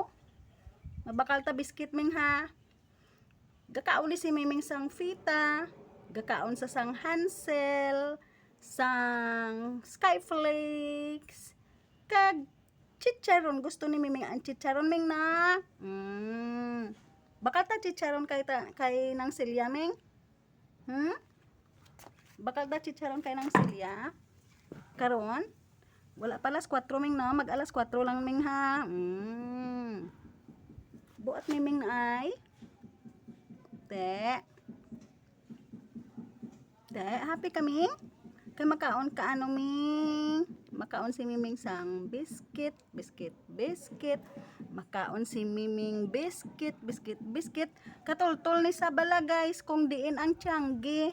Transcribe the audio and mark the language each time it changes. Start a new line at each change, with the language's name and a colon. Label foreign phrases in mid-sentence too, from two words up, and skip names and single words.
Hiligaynon: Mabakal ta biskit, Ming ha? Gakaon ni si Miming sang Fita, gakaon sa sang Hansel, sang Skyflakes, kag chicharon. Gusto ni Miming ang chicharon, Ming na? Bakal ta chicharon kay nang Silya, Ming? Bakal ta chicharon kay nang Silya? Karon? Wala pa alas 4, Ming na? Mag alas 4 lang, Ming ha? Buat ni Ming ay Te, happy kami? Kay makaon ka ano, Ming? Makaon si Miming sang biscuit. Makaon si Miming biscuit. Katultol ni sa bala, guys, kung diin ang tiyanggi.